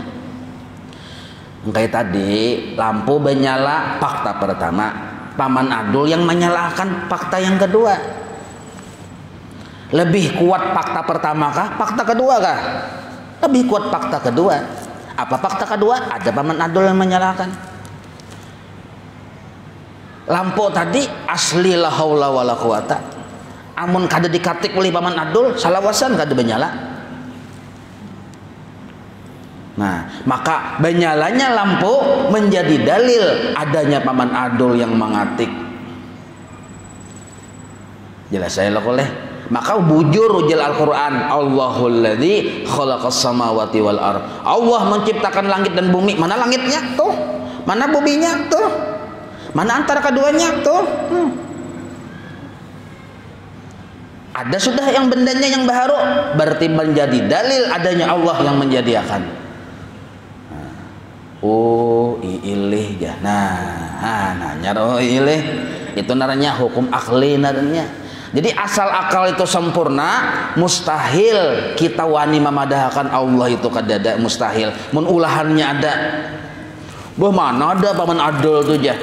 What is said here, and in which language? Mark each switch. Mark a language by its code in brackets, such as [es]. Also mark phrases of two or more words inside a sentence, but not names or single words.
[id] Kayak tadi lampu menyala fakta pertama, paman adul yang menyalakan fakta yang kedua. Lebih kuat fakta pertama kah? Fakta kedua kah? Lebih kuat fakta kedua. Apa fakta kedua? Ada paman adul yang menyalakan. Lampu tadi asli [ar] la haula wala quwata. [bjn] Amun kada dikatik oleh paman adul, salawasan kada menyala. [id] Nah, maka menyalanya lampu menjadi dalil adanya paman adul yang mengatik. Jelas saya oleh. [bjn] Maka bujur ujil Al-Quran, [ar] Allahul ladzi khalaqas samawati wal ard. [id] Allah menciptakan langit dan bumi. Mana langitnya? Tuh. Mana buminya? Tuh. Mana antara keduanya? Tuh. Ada sudah yang bendanya yang baharu, berarti menjadi dalil adanya Allah yang menyediakan. [bjn] Oh ilih ya. Nah nyaro ilih itu naranya hukum akli naranya. Jadi asal akal itu sempurna, mustahil kita wani memadahkan Allah itu kadada, mustahil. Mun ulahannya ada. Bah mana ada paman adul tuh ya.